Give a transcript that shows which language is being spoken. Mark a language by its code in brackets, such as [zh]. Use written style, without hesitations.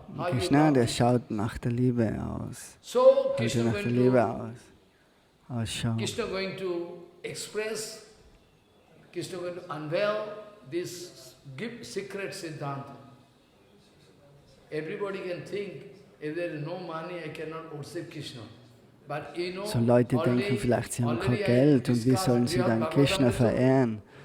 [de] Krishna, der schaut nach der Liebe aus. Sollte nach der Liebe ausschauen. [en] Krishna going to express, Krishna going to unveil this secret Siddhanta. Everybody can think, if there is no money, I cannot worship Krishna. But you know, [de] So Leute denken vielleicht, sie haben kein Geld und wie sollen sie dann Krishna verehren?